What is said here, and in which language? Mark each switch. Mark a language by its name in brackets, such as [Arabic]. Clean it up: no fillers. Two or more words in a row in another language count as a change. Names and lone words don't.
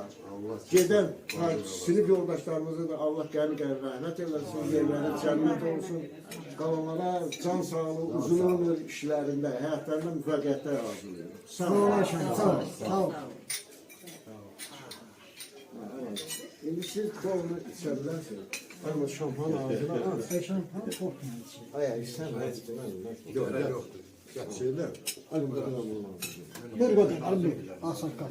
[Azerbaijani] Gedən sinif yoldaşlarımıza da Allah qəni-qəni rəhmət eləsin, yerləri cənnət olsun. Qalanlara can sağlığı, uzun ömür işlərində, həyatlarında müvəqqətlər arzulayıram. Sağ olun. Sağ ol. İndi siz kolunu içə bilərsiniz. [Turkish] Ama şampan ağzına al. Şampan çok yanlış. Ay, istemez. Yok, yoktur. Şeyler. Hadi bakalım. Ver bakalım. Hadi. Aslan kal.